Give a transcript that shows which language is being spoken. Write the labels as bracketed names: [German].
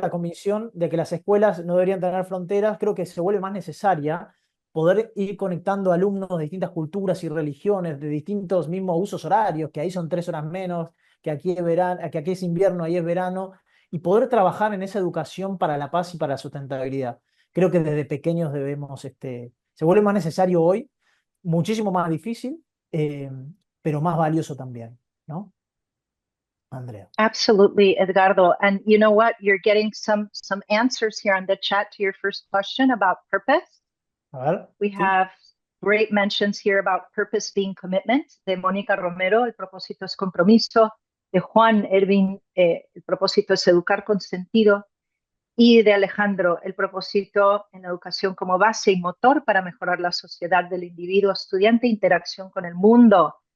[Spanish] la convicción de que las escuelas no deberían tener fronteras, creo que se vuelve más necesaria poder ir conectando alumnos de distintas culturas y religiones, de distintos mismos usos horarios, que ahí son 3 horas menos, que aquí es verano, que aquí es invierno, ahí es verano, y poder trabajar en esa educación para la paz y para la sustentabilidad. Creo que desde pequeños debemos, se vuelve más necesario hoy, muchísimo más difícil, pero más valioso también, ¿no? Andrea. [English] Absolutely, Edgardo. And you know what? You're getting some answers here on the chat to your first question about purpose. [Spanish] A ver, [English] We [Spanish] sí. [English] have great mentions here about purpose being commitment. [Spanish] De Mónica Romero, el propósito es compromiso. De Juan Ervin, el propósito es educar con sentido. Y de Alejandro, el propósito en la educación como base y motor para mejorar la sociedad del individuo, estudiante, interacción con el mundo.